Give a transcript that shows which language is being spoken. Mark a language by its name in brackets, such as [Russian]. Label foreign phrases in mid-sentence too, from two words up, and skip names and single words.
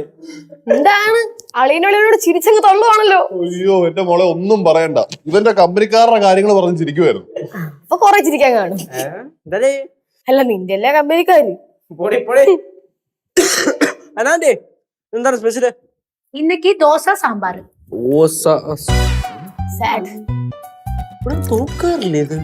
[Malayalam] എന്താണ് അളിയനോട് ചിരിച്ചങ്ങ് തള്ളുവാണല്ലോ. അയ്യോ എന്റെ മോളെ ഒന്നും പറയണ്ട. ഇവന്റെ കമ്പനിക്കാരുടെ കാര്യങ്ങൾ പറഞ്ഞ് ചിരിക്കുവായിരുന്നു. അപ്പൊ കൊറേ ചിരിക്കാൻ കാണും. എന്താ അല്ല, നിന്റെ എല്ലാ കമ്പനിക്കാര്. അനാന്റെ എന്താണ് സ്പെഷ്യല്? [Tamil] இன்னைக்கு தோசை சாம்பார். [Malayalam] തോക്കാറില്ലേ ഇത്?